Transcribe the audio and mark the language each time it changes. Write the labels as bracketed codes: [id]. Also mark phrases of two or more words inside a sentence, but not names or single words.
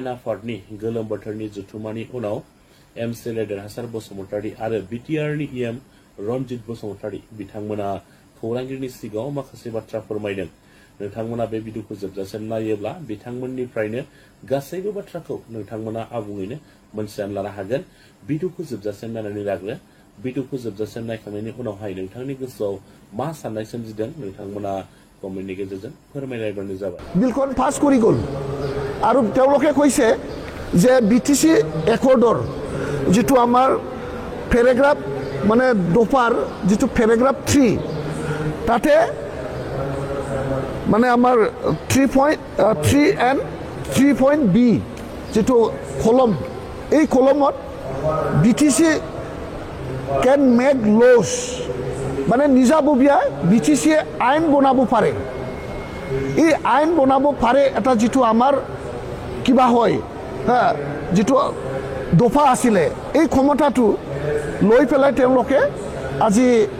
[brx] आफादनि गोलोम बोथोरनि जथुमानि उनाव एमसिएलए देरहासार बसुमतारी आरो बिटिआरनि इएम रनजित बसुमतारी बिथांमोना खौरांगिरिनि सिगाङाव माखासे बाथ्रा फोरमायदों नोंथांमोना बे भिडिअखौ जोबजासिम नायोब्ला बिथांमोननिफ्रायनो गासैबो बाथ्राखौ नोंथांमोना आबुङैनो मोनथिनानै लानो हागोन भिडिअखौ जोबजासिम नायनानै लाग्रो भिडिअखौ जोबजासिम नायखांनायनि उनावहाय नोंथांनि गोसोआव मा साननाय सोमजिदों नोंथांमोना कमेन्टनि गेजेरजों फोरमायलायबानो जाबाय [as] बिलখন पास কৰি গ'ল আৰু তেওঁলোকে কৈছে যে বিটিসি একৰ্ডৰ যেটো আমাৰ প্যাৰাগ্ৰাফ মানে দফাৰ যেটো প্যাৰাগ্ৰাফ 3 তাতে মানে আমাৰ 3.3 and 3.b যেটো কলম এই কলমত বিটিসি [en] can make laws [as] মানে নিজাববীয়া বিটিসি আইন বনাব পাৰে এই আইন বনাব পাৰে এটা যেটো আমাৰ কিবা হয় হ্যাঁ যেটো দফা আছিলে এই ক্ষমতাটো লৈ পেলাই তেওঁলোকে আজি